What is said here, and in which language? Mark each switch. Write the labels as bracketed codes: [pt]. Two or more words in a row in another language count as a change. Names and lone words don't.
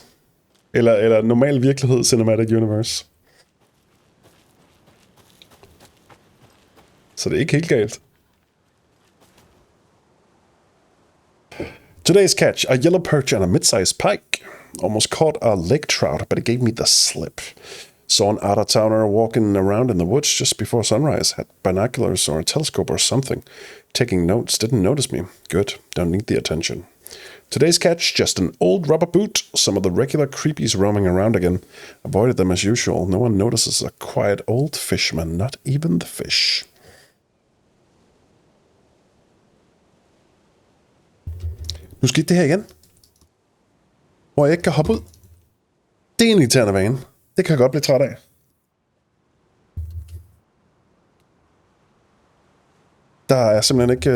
[da] Eller normal virkelighed [en] Cinematic Universe. [da] Så det er ikke helt galt. [en] Today's catch, a yellow perch and a mid-sized pike. Almost caught a lake trout, but it gave me the slip. Saw an out-of-towner walking around in the woods just before sunrise. Had binoculars or a telescope or something. Taking notes, didn't notice me. Good, don't need the attention. Today's catch, just an old rubber boot. Some of the regular creepies roaming around again. Avoided them as usual. No one notices a quiet old fisherman, not even the fish. [da] Nu skete det her igen. Hvor jeg ikke kan hoppe ud. Det er en irriterende vane. Det kan jeg godt blive træt af. Der er simpelthen ikke...